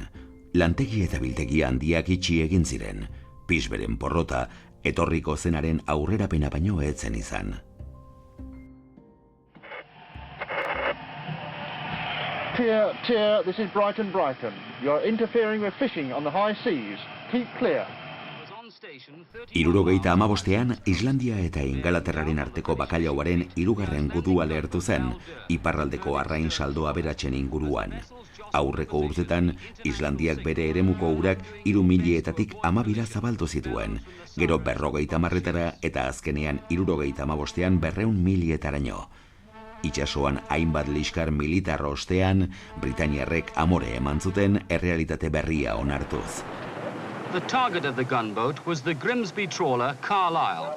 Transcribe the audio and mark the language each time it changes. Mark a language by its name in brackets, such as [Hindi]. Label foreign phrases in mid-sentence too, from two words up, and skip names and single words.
[Basque] Lantegi eta biltegi handiak itxi egin ziren. Pisberen porrota, etorriko zenaren aurrerapena baino ez zen izan. [English] Tier, this is Brighton. You're interfering with fishing on the high seas. Keep clear. [Basque] 75ean, Islandia eta Ingalaterraren arteko bakailauaren 3. gudua lehertu zen, iparraldeko arrain saldo aberatzen inguruan. Aurreko urtetan, Islandiak bere eremuko urak 3.000-etatik 12 zabaldu zituen, gero 50 eta azkenean 75ean 200.000-etaraino. Itxasoan hainbat liskar militar ostean, Britaniarrek amore eman zuten errealitate berria onartuz. [English] The target of the gunboat was the Grimsby trawler Carlisle.